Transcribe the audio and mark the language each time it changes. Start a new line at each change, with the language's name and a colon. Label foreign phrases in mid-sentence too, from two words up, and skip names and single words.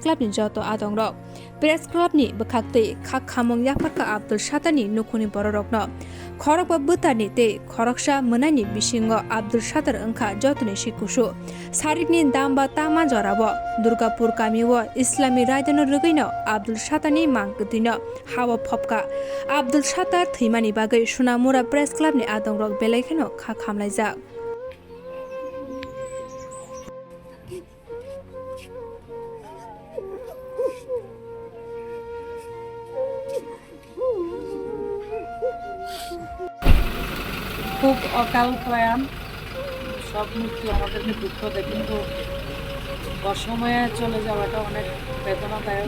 Kok Borok: Club ni Joto Adongrok Press Club ni Bakhakte Khak Khamong Yafarka Abdul Satani Nukuni Bororokno Khorok Butani te Khoroksha Munani Bishingo Abdul Sattar Angkha Jotoni Shikushu Saritni Damba Tama Jorabo Durgapur Kamiwo Islami Raidano Rugino Abdul Satani Mangkuthino Hawa Phopka Abdul Sattar Thimani Bagai Sunamura Press Club ni Adongrok Belaikano Khak Khamlaijak
Bangla: খুব অকাল প্রয়াণ সব মৃত্যু আমাদেরকে দুঃখ দেয় কিন্তু অসময়ে চলে যাওয়াটা অনেক বেদনাদায়ক